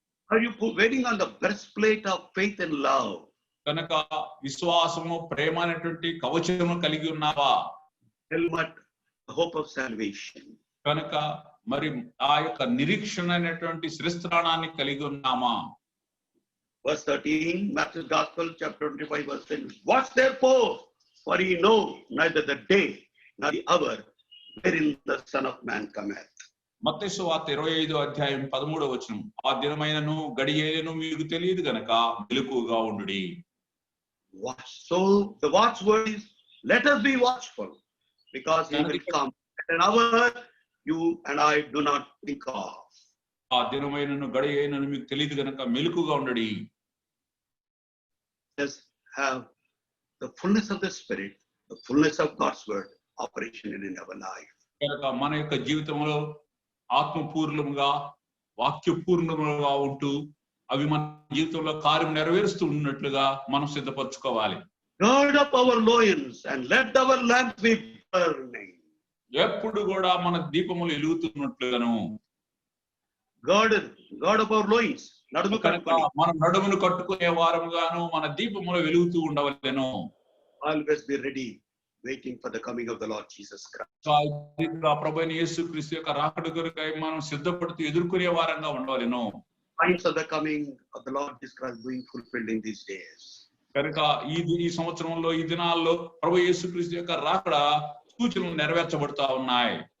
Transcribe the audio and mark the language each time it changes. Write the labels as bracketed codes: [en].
[en] Are you waiting on the breastplate of faith and love? [te] కనుక విశ్వాసము ప్రేమ అనేటువంటి కవచము కలిగి ఉన్నావా? [en] Helmet, the hope of salvation. [te] కనుక మరి ఆ యొక్క నిరీక్షణ అనేటువంటి శిరస్త్రాణాన్ని కలిగి ఉన్నామా? [en] Verse 13, Matthew's Gospel, chapter 25, verse 10. Watch therefore, for ye know neither the day nor the hour wherein the Son of Man cometh. [te] మత్తయి సువార్త 25వ అధ్యాయం 13వ వచనం, ఆ దినమైనను గడియైనను మీకు తెలియదు గనక మెలకువగా ఉండుడి. [en] Watch. So the watchword is, let us be watchful, because he will come at an hour you and I do not think of. [te] ఆ దినమైనను గడియైనను మీకు తెలియదు గనక మెలకువగా ఉండుడి. [en] Let's have the fullness of the Spirit, the fullness of God's word operation in our life. [te] కనుక మన యొక్క జీవితంలో ఆత్మపూర్ణముగా వాక్యపూర్ణముగా ఉంటూ అవి మన జీవితంలో కార్యం నెరవేరుస్తూ ఉన్నట్లుగా మనం సిద్ధపరచుకోవాలి. [en] Gird up our loins and let our lamps be burning. [te] ఎప్పుడు కూడా మన దీపములు వెలుగుతున్నట్లుగాను. [en] Gird up our loins. [te] మన నడుమును కట్టుకునే వారముగాను మన దీపములు వెలుగుతూ ఉండవలెను. [en] Always be ready, waiting for the coming of the Lord Jesus Christ. [te] ప్రభువైన యేసుక్రీస్తు యొక్క రాకడ కొరకై మనం సిద్ధపడుతూ ఎదుర్కొనే వారంగా ఉండవలెను. [en] Signs of the coming of the Lord Jesus Christ being fulfilled in these days. [te] కనుక ఈ సంవత్సరంలో ఈ దినాల్లో ప్రభు యేసుక్రీస్తు యొక్క రాకడ సూచనలు నెరవేర్చబడతా ఉన్నాయి.